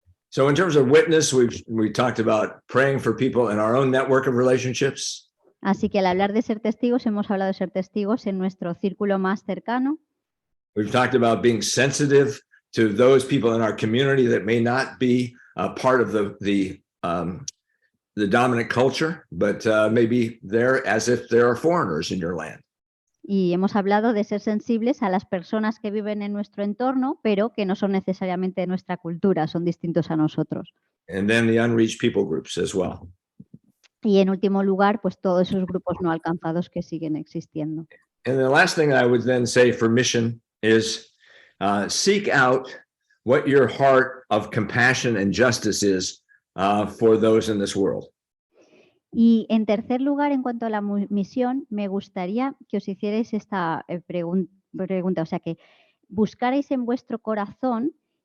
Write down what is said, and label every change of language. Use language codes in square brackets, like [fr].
[en] So in terms of witness, we talked about praying for people in our own network of relationships. [es] Así que al hablar de ser testigos, hemos hablado de ser testigos en nuestro círculo más cercano. [en] We've talked about being sensitive to those people in our community that may not be a part of the dominant culture, but maybe they're as if they are foreigners in your land. [es] Y hemos hablado de ser sensibles a las personas que viven en nuestro entorno, pero que no son necesariamente de nuestra cultura, son distintos a nosotros. [en] And then the unreached people groups as well. [es] Y en último lugar, pues todos esos grupos no alcanzados que siguen existiendo. [en] And the last thing I would then say for mission is seek out what your heart of compassion and justice is for those in this world. [es] Y en tercer lugar, en cuanto a la misión, me gustaría que os hicierais esta pregunta, o sea, que buscarais en vuestro corazón